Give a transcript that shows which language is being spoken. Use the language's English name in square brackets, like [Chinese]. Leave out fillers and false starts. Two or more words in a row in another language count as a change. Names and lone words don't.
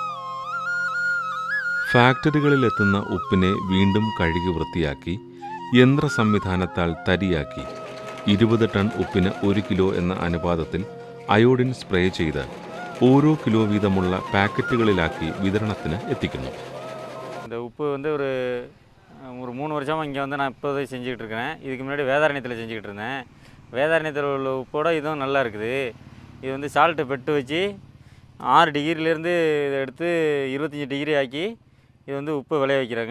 [Malayalam] ഫാക്ടറികളിലെത്തുന്ന ഉപ്പിനെ വീണ്ടും കഴുകി വൃത്തിയാക്കി യന്ത്ര സംവിധാനത്താൽ തരിയാക്കി 20 ടൺ ഉപ്പിന് 1 കിലോ എന്ന അനുപാതത്തിൽ അയോഡിൻ സ്പ്രേ ചെയ്ത് ഓരോ കിലോ വീതമുള്ള പാക്കറ്റുകളിലാക്കി വിതരണത്തിന് എത്തിക്കുന്നു. [Tamil] இந்த உப்பு வந்து ஒரு ஒரு 3 வருஷமாக இங்கே வந்து நான் இப்போதை செஞ்சுக்கிட்டு இருக்கேன். இதுக்கு முன்னாடி வேதாரண்யத்தில் செஞ்சுக்கிட்டு இருந்தேன். வேதாரண்யத்தில் உள்ள உப்போட இதுவும் நல்லா இருக்குது. இது வந்து [English] salt bed [Tamil] வச்சு 6 டிகிரிலேருந்து இதை எடுத்து 25 டிகிரி ஆக்கி இது வந்து உப்பு விளைய வைக்கிறாங்க.